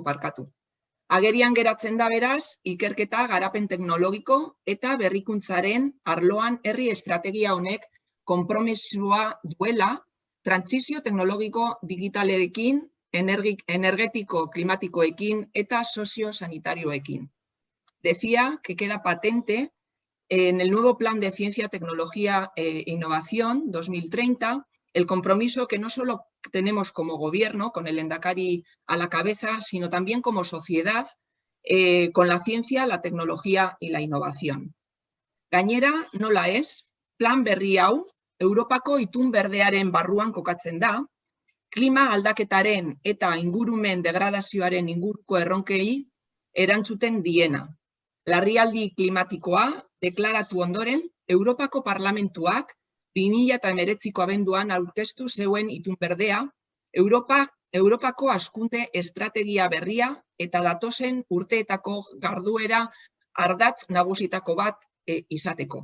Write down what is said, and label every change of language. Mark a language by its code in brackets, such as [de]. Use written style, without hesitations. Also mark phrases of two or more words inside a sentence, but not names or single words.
[eu] Agerian geratzen da beraz, ikerketa garapen teknologiko eta berrikuntzaren arloan herri estrategia honek konpromisoa duela trantsizio teknologiko digitalerekin, energetiko klimatikoekin eta soziosanitarioekin. [es] Decía que queda patente en el nuevo Plan de Ciencia, Tecnología e Innovación 2030 el compromiso que no solo tenemos como gobierno, con el lehendakari a la cabeza, sino también como sociedad, con la ciencia, la tecnología y la innovación. [eu] Gainera, nola ez, plan berri hau, Europako itun berdearen barruan kokatzen da, klima aldaketaren eta ingurumen degradazioaren inguruko erronkei erantzuten diena. Larrialdi klimatikoa deklaratu ondoren, Europako Parlamentuak 2019ko abenduan aurkeztu zeuen itun berdea, Europako hazkunde estrategia berria eta datozen urteetako jarduera ardatz nagusitako bat izateko.